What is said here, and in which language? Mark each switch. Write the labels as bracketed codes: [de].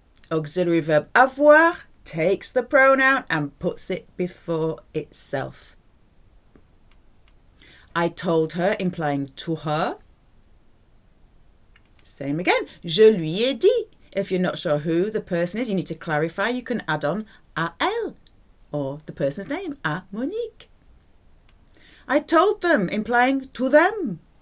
[en] Auxiliary verb avoir takes the pronoun and puts it before itself. I told her, implying to her. Same again. [fr] Je lui ai dit. [en] If you're not sure who the person is, you need to clarify. You can add on [fr] à elle [en] or the person's name, à Monique. I told them, implying to them.